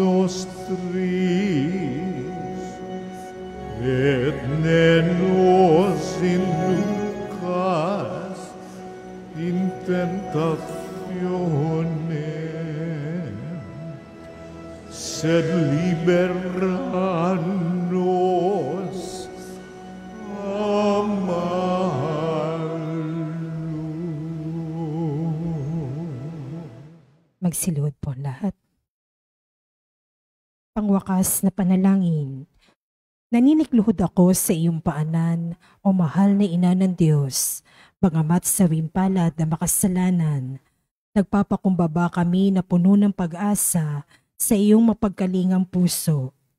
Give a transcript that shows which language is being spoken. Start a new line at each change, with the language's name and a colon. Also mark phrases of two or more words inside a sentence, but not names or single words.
Latin: nostris, et ne nos inducas in tentatione, sed libera nos a malo.
Filipino: Magsiluhod po lahat. Pangwakas na panalangin. Naninikluhod ako sa iyong paanan, o mahal na ina ng Diyos, bagamat sa wimpalad na makasalanan. Nagpapakumbaba kami na puno ng pag-asa sa iyong mapagkalingang puso.